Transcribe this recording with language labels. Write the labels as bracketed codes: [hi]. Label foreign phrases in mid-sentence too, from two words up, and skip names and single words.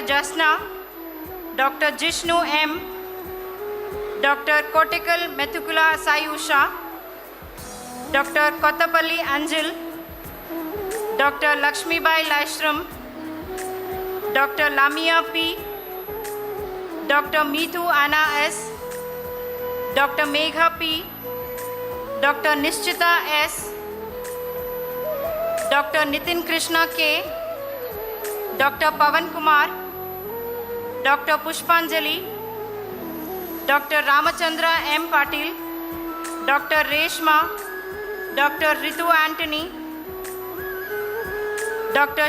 [en] Jasna, Dr. Jishnu M., Dr. Kotikal Methukula Sayusha, Dr. Kotapalli Anjil, Dr. Lakshmibai Lashram, Dr. Lamia P., Dr. Meethu Anna S., Dr. Megha P., Dr. Nishchita S., Dr. Nitin Krishna K., Dr. Pavan Kumar, Dr. Pushpanjali, Dr. Ramachandra M. Patil, Dr. Reshma, Dr. Ritu Anthony, Dr.